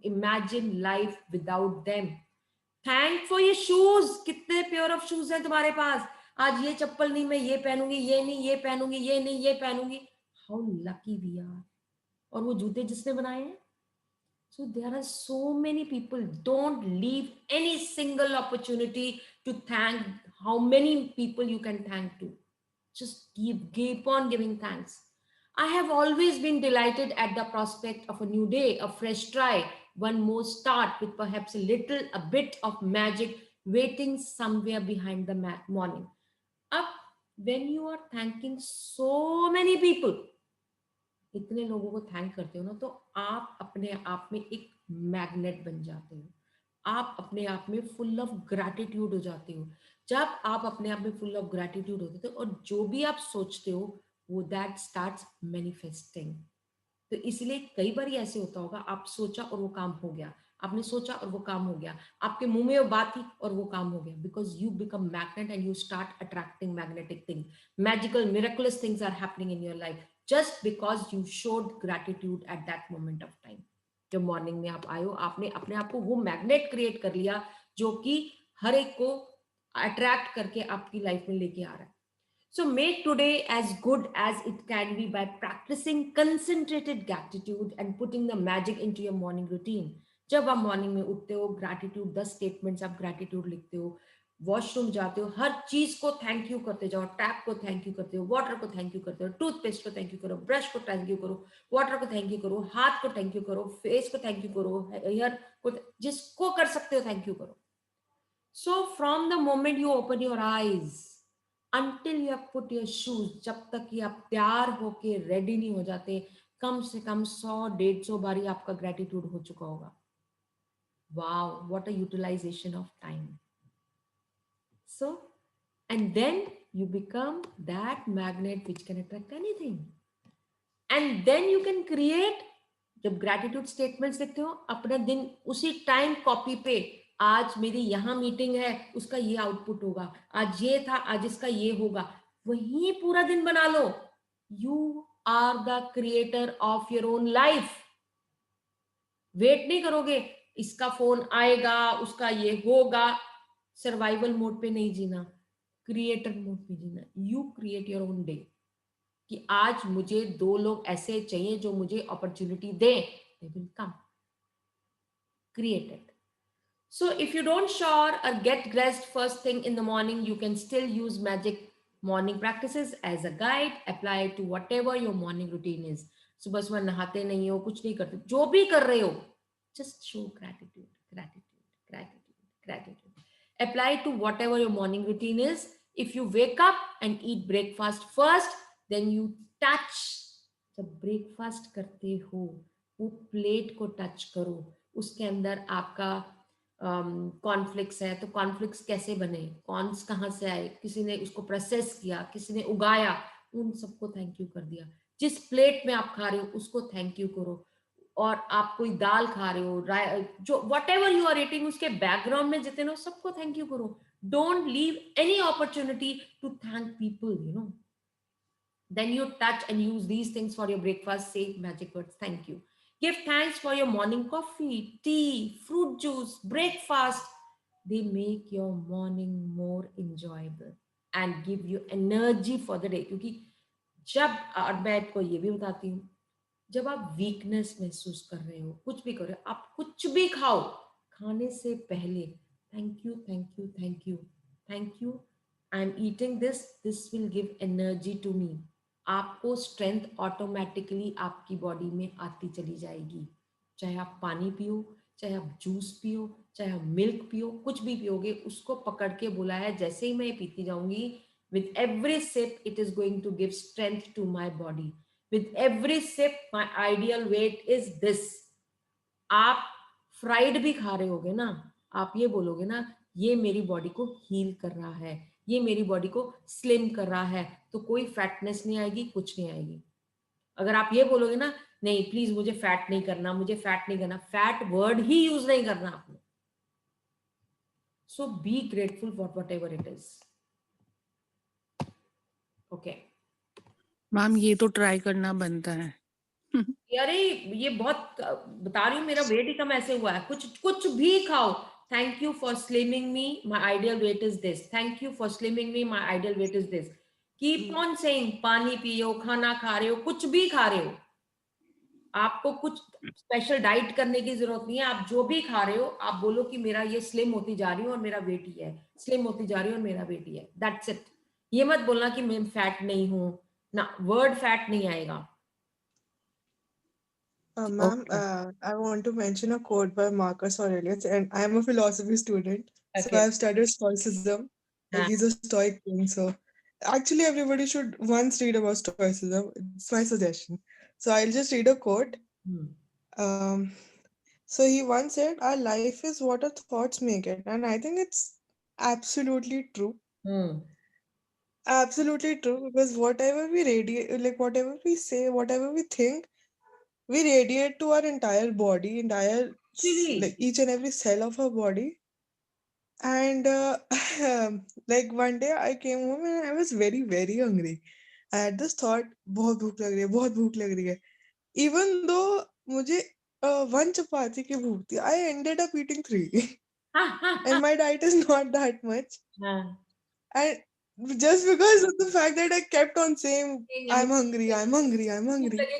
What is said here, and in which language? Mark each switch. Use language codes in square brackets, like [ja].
[en] Imagine life without them. Thank for your shoes. [hi] कितने pair of shoes हैं तुम्हारे पास. आज ये चप्पल नहीं, मैं ये पहनूंगी, ये नहीं ये पहनूंगी, ये नहीं ये पहनूंगी. [en] How lucky we are. [hi] और वो जूते जिसने बनाए हैं. [en] So there are so many people. Don't leave any single opportunity to thank. How many people you can thank to. Just keep on giving thanks. I have always been delighted at the prospect of a new day, a fresh try, one more start with perhaps a bit of magic waiting somewhere behind the morning. Up when you are thanking so many people, [hi] इतने लोगों को thank करते हो ना, तो आप अपने आप में एक मैग्नेट बन जाते हो. आप अपने आप में फुल ऑफ ग्रैटिट्यूड हो जाते हो. जब आप अपने आप में फुल ऑफ ग्रैटिट्यूड होते हो और जो भी आप सोचते हो वो [en] That starts manifesting. [hi] तो इसलिए कई बार ऐसे होता होगा, आप सोचा और वो काम हो गया, आपने सोचा और वो काम हो गया, आपके मुंह में वो बात थी और वो काम हो गया. [en] Because you become magnet and you start attracting magnetic thing. Magical miraculous things are happening in your life just because you showed gratitude at that moment of time. [hi] जब मॉर्निंग में आप आए हो, आपने अपने आप को वो मैग्नेट क्रिएट कर लिया जो कि हर एक को अट्रैक्ट करके आपकी लाइफ में लेके आ रहा है. [en] So make today as good as it can be by practicing concentrated gratitude and putting the magic into your morning routine. [hi] जब आप मॉर्निंग में उठते हो, ग्रैटिट्यूड 10 स्टेटमेंट्स आप ग्रैटिट्यूड लिखते हो, वॉशरूम जाते हो, हर चीज को थैंक यू करते जाओ, टैप को थैंक यू करते हो, वाटर को थैंक यू करते हो, टूथपेस्ट को थैंक यू करो, ब्रश को थैंक यू करो, वाटर को थैंक यू करो, हाथ को थैंक यू करो, फेस को थैंक यू करो, हेयर को, जिसको कर सकते हो थैंक यू करो. [en] So from the moment you open your eyes until you have put your shoes, [hi] जब तक कि आप तैयार होके रेडी नहीं हो जाते, कम से कम 100-150 बारी आपका ग्रेटिट्यूड हो चुका होगा. [en] Wow, what a utilization of time. So, and then you become that magnet which can attract anything. And then you can create, [hi] जब ग्रेटिट्यूड स्टेटमेंट्स लिखते हो, अपना दिन उसी टाइम कॉपी पे, आज मेरी यहाँ मीटिंग है, उसका ये आउटपुट होगा, आज ये था, आज इसका ये होगा, वही पूरा दिन बना लो. [en] You are the creator of your own life. [hi] Wait नहीं करोगे इसका फोन आएगा, उसका ये होगा. सर्वाइवल मोड पे नहीं जीना, क्रिएटर मोड पे जीना. [en] You create your own day. [hi] कि आज मुझे 2 लोग ऐसे चाहिए जो मुझे opportunity दे. [en] They will come. Create it. So if you don't shower or get dressed first thing in the morning, you can still use magic morning practices as a guide. Apply it to whatever your morning routine is. [hi] सुबह सुबह नहाते नहीं हो, कुछ नहीं करते, जो भी कर रहे हो, [en] just show gratitude, gratitude, gratitude, gratitude. Apply it to whatever your morning routine is. If you wake up and eat breakfast first, then you touch. [hi] जब ब्रेकफास्ट करते हो, वो प्लेट को टच करो. उसके अंदर आपका कॉर्नफ्लेक्स है, तो कॉर्नफ्लेक्स कैसे बने, कॉर्न्स कहाँ से आए, किसी ने उसको प्रोसेस किया, किसी ने उगाया, उन सबको थैंक यू कर दिया. जिस प्लेट में आप खा रहे हो उसको थैंक यू करो. और आप कोई दाल खा रहे हो, जो [en] whatever you are eating, [hi] उसके बैकग्राउंड में जितने हो सबको थैंक यू करो. [en] Don't leave any opportunity to thank people, you know. Then you touch and use these things for your breakfast. Say magic words, thank you. Give thanks for your morning coffee, tea, fruit juice, breakfast. They make your morning more enjoyable and give you energy for the day. [hi] क्योंकि जब, और मैं आपको ये भी बताती हूँ, जब आप वीकनेस महसूस कर रहे हो, कुछ भी कर रहे हो, आप कुछ भी खाओ, खाने से पहले thank you, thank you, thank you, thank you, [en] I am eating this, this will give energy to me. [hi] आपको स्ट्रेंथ ऑटोमेटिकली आपकी बॉडी में आती चली जाएगी. चाहे आप पानी पियो, चाहे आप जूस पियो, चाहे आप मिल्क पियो, कुछ भी पियोगे, उसको पकड़ के बोला है जैसे ही मैं पीती जाऊंगी, [en] with every sip it is going to give strength to my body. With every sip my ideal weight is this. [hi] आप फ्राइड भी खा रहे होगे ना, आप ये बोलोगे ना, ये मेरी बॉडी को हील कर रहा है, ये मेरी बॉडी को स्लिम कर रहा है, तो कोई फैटनेस नहीं आएगी, कुछ नहीं आएगी. अगर आप ये बोलोगे ना, नहीं प्लीज मुझे फैट नहीं करना, मुझे फैट नहीं करना, फैट वर्ड ही यूज नहीं करना आपने. [en] So be grateful for whatever it is. Okay [hi] ma'am, ये तो ट्राई करना बनता है. अरे ये बहुत बता रही हूँ, मेरा वेट ही कम ऐसे हुआ है. कुछ भी खाओ, [en] thank you for slimming me, my ideal weight is this. Thank you for slimming me, my ideal weight is this. Keep on saying. [hi] पानी पियो, खाना खा रहे हो, कुछ भी खा रहे हो, आपको कुछ स्पेशल डाइट करने की जरूरत नहीं है. आप जो भी खा रहे हो, आप बोलो कि मेरा ये स्लिम होती जा रही हूँ और मेरा वेट ही है, स्लिम होती जा रही हूँ और मेरा वेट ही है. [en] That's it. [hi] ये मत बोलना कि मैं फैट नहीं हूँ ना, वर्ड फैट नहीं आएगा. [en] Ma'am, I want to mention a quote by Marcus Aurelius, and I am a philosophy student, so Okay. I have studied Stoicism. Like he's a Stoic king, so actually everybody should once read about Stoicism. It's my suggestion. So I'll just read a quote. So he once said, "Our life is what our thoughts make it," and I think it's absolutely true. Absolutely true, because whatever we radiate, like whatever we say, whatever we think, we radiate to our entire body, like each and every cell of our body. And like one day I came home and I was very, very hungry. I had this thought, [hi] बहुत भूख लग रही है, बहुत भूख लग रही है. [en] Even though [hi] मुझे [en] one chapati ki bhukti. I ended up eating 3. And my diet is not that much. And just because of the fact that I kept on saying, I'm hungry, I'm hungry, I'm hungry.